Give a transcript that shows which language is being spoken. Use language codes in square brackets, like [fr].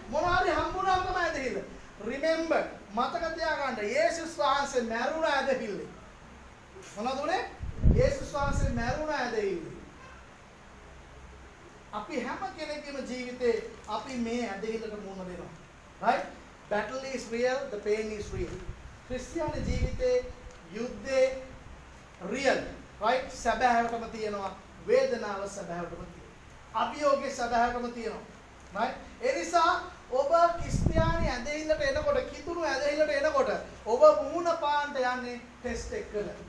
[si] මොනවාරි හම්බුණාම තමයි ඇදහිල්ල. [en] Remember, [si] මතක තියාගන්න යේසුස් වහන්සේ මැරුණා ඇදහිල්ල. මොනවද උනේ? යේසුස් වහන්සේ මැරුණා ඇදහිල්ල. අපි හැම කෙනෙකුගේම ජීවිතේ අපි මේ ඇදහිල්ලට මුහුණ දෙනවා. [en] Right? Battle is real, the pain is real. [si] ක්‍රිස්තියානි ජීවිතේ යුද්ධේ real. [en] Right? [si] සැබෑවටම තියෙනවා. වේදනාව සැබෑවටම තියෙනවා. අභියෝගේ සැබෑවටම තියෙනවා. [en] Right? [si] ඒ නිසා ඔබ ක්‍රිස්තියානි ඇදහිල්ලට එනකොට, කිතුණු ඇදහිල්ලට එනකොට ඔබ මුහුණ පාන්න යන්නේ ටෙස්ට් එකකට.